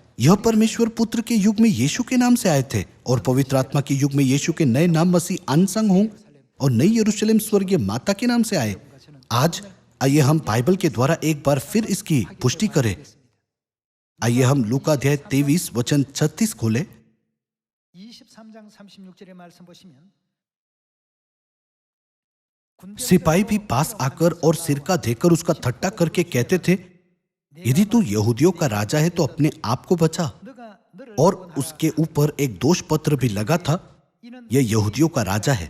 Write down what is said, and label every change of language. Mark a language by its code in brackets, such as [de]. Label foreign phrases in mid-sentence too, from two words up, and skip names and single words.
[hi] यह परमेश्वर पुत्र के युग में यीशु के नाम से आए थे और पवित्र आत्मा के युग में यीशु के नए नाम मसीह अनसंग हों और नई यरूशलेम स्वर्गीय माता के नाम से आए। आज आइए हम बाइबल के द्वारा एक बार फिर इसकी पुष्टि करें। आइए हम लूका अध्याय 23 वचन 36 खोले। [ko] 23장 36절의 말씀 보시면 [hi] सिपाही भी पास आकर और सिरका देकर उसका ठट्टा करके कहते थे, यदि तू यहूदियों का राजा है तो अपने आप को बचा। और उसके ऊपर एक दोष पत्र भी लगा था, यह यहूदियों का राजा है।